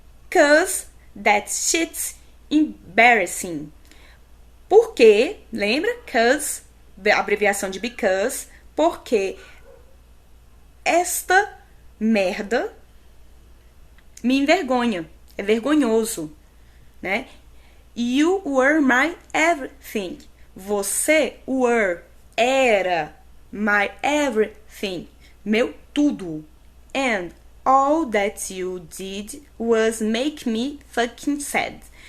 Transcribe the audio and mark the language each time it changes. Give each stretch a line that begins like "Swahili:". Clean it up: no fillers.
English: Cause that shit's embarrassing.
Portuguese: Porque, lembra? Cause, abreviação de because, porque esta merda me envergonha, é vergonhoso, né?
English: You were my everything.
Portuguese: Você era
English: my everything,
Portuguese: meu tudo.
English: And all that you did was make me fucking sad.